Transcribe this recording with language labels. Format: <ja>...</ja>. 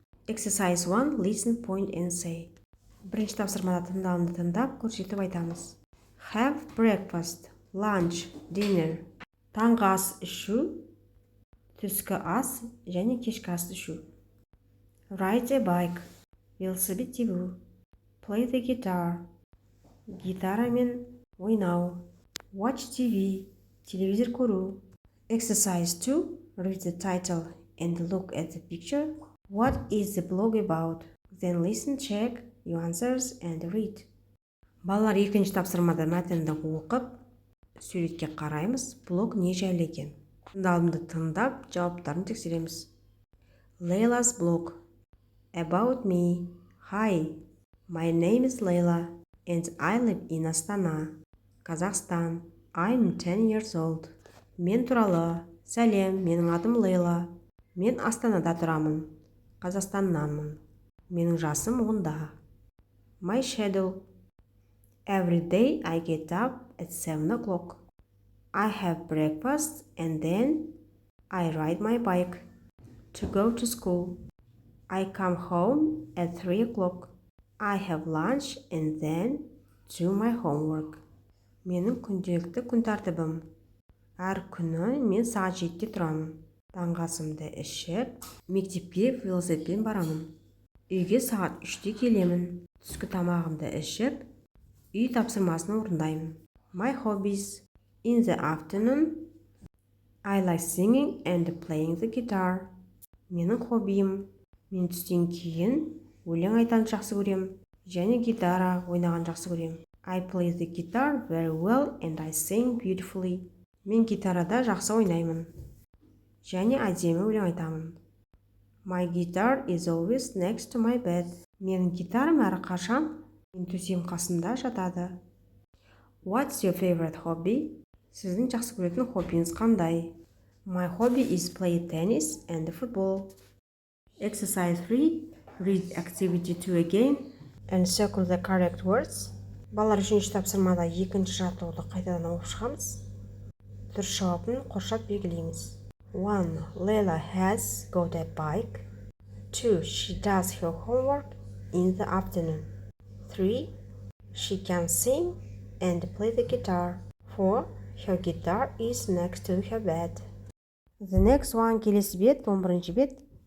<en>Exercise 1. Listen, point and say.</en> <kk>Бірінші тапсырмада тыңдауымды тыңдап, көрсетіп айтамыз.</kk> <en>Have breakfast, lunch, dinner.</en> <kk>Таңғы ас ішу, түскі ас және кешкі ас ішу.</kk> <en>Ride a bike,</en> <kk>велосипед тебу.</kk> <en>Play the guitar,</en> <kk>гитарамен ойнау.</kk> <en>Watch TV,</en> <kk>телевизор көру.</kk> <en>Exercise 2, read the title and look at the picture. What is the blog about? Then listen, check your answers and read.</en> <kk>Балалар екінші тапсырмада мәтінді оқып, суретке қараймыз, блог не жайлы екен. Тыңдалымды тыңдап, жауаптарын тексереміз.</kk> <en>Layla's blog. About me. Hi, my name is Layla and I live in Astana, Kazakhstan. I'm 10 years old.</en> <kk>Мен туралы. Сәлем, менің атым Лейла. Мен Астанада тұрамын. Қазақстаннанмын. Менің жасым 10-да.</kk> <en>My schedule. Every day I get up at 7 o'clock. I have breakfast and then I ride my bike to go to school. I come home at 3 o'clock. I have lunch and then do my homework.</en> <kk>Менің күнделікті күн тәртібім. Әр күні мен сағат 7-те тұрамын. Таңғы асымды ішіп, мектепке велосипедпен барамын. Үйге сағат 3-те келемін. Түскі тамағымды ішіп, үй тапсырмасын орындаймын.</kk> <en>My hobbies. In the afternoon, I like singing and playing the guitar.</en> <kk>Менің хоббиім. Мен түстен кейін өлең айтанды жақсы көрем, және гитара ойнаған жақсы көрем.</kk> <en>I play the guitar very well and I sing beautifully.</en> <kk>Мен гитарада жақсы ойнаймын, және әдемі өлең айтамын.</kk> <en>My guitar is always next to my bed.</en> <kk>Менің гитарам әрқашан мен төсегім қасында жатады.</kk> <en>What's your favorite hobby?</en> <kk>Сіздің жақсы көретін хоббиіңіз қандай?</kk> <en>My hobby is play tennis and football. Exercise 3. Read activity 2 again and circle the correct words.</en> <kk>Балалар үшінші тапсырмада екінші жаттығуды қайтадан оқып шығамыз. Дұрыс жауабын қоршап белгілейміз.</kk> <en>1. Layla has got a bike. 2. She does her homework in the afternoon. 3. She can sing and play the guitar. 4. Her guitar is next to her bed. The next one,</en> <kk>келесі бет, 11-ші бет.</kk>